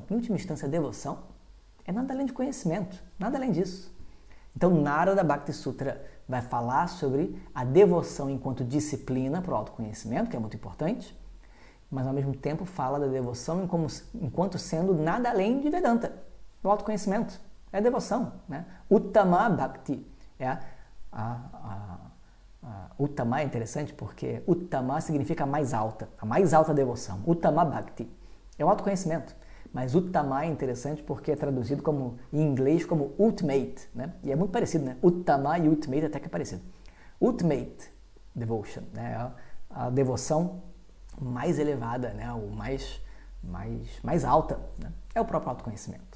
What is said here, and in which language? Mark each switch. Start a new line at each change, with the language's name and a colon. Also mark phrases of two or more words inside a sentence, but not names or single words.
Portuguese: Em última instância, a devoção é nada além de conhecimento, nada além disso. Então, Narada Bhakti Sutra vai falar sobre a devoção enquanto disciplina para o autoconhecimento, que é muito importante, mas ao mesmo tempo fala da devoção enquanto sendo nada além de Vedanta, o autoconhecimento. É devoção.
Sanskrit: Uttama Bhakti.
Portuguese: Uttama é interessante porque Uttama significa mais alta, a mais alta devoção.
Sanskrit: Uttama Bhakti
Portuguese: é o autoconhecimento. Mas Uttama é interessante porque é traduzido em inglês como ultimate, E é muito parecido, Uttama e ultimate até que é parecido.
English: Ultimate devotion,
Portuguese: a devoção mais elevada, o mais alta, é o próprio autoconhecimento.